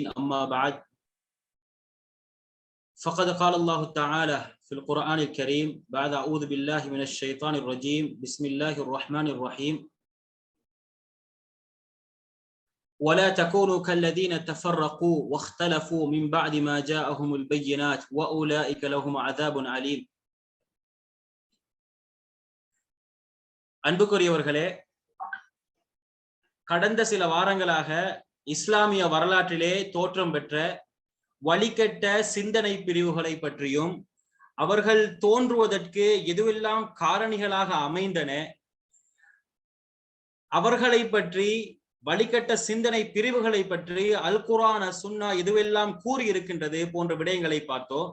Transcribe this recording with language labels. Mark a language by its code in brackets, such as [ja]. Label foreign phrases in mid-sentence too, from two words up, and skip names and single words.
[ar] أما بعد، فقد قال الله تعالى في القرآن الكريم بعد أعوذ بالله من الشيطان الرجيم بسم الله الرحمن الرحيم: ولا تكونوا كالذين تفرقوا واختلفوا من بعد ما جاءهم البينات وأولئك لهم عذاب عليم. [ta] அன்புக்குரியவர்களே, கடந்த சில வாரங்களாக இஸ்லாமிய வரலாற்றிலே தோற்றம் பெற்ற வழிகெட்ட சிந்தனை பிரிவுகளை பற்றியும் அவர்கள் தோன்றுவதற்கு எதுவெல்லாம் காரணிகளாக அமைந்தன, அவர்களை பற்றி, வழிகட்ட சிந்தனை பிரிவுகளை பற்றி [ar] القرآن السنة [ta] எதுவெல்லாம் கூறி இருக்கின்றது போன்ற விடயங்களை பார்த்தோம்.